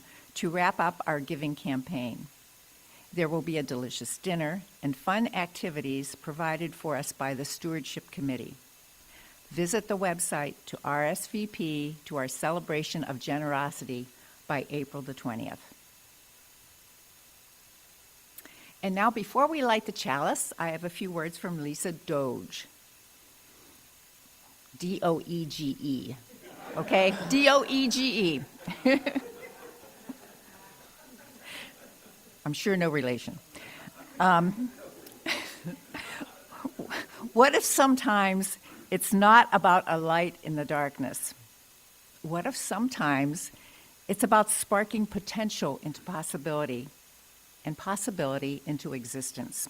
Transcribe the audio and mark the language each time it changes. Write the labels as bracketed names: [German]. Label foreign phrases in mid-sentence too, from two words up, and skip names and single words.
[English] to wrap up our giving campaign. There will be a delicious dinner and fun activities provided for us by the Stewardship Committee. Visit the website to RSVP to our celebration of generosity by April the 20th. And now, before we light the chalice, I have a few words from Lisa Doege. D-O-E-G-E. Okay? D-O-E-G-E. I'm sure no relation. What if sometimes it's not about a light in the darkness? What if sometimes it's about sparking potential into possibility and possibility into existence?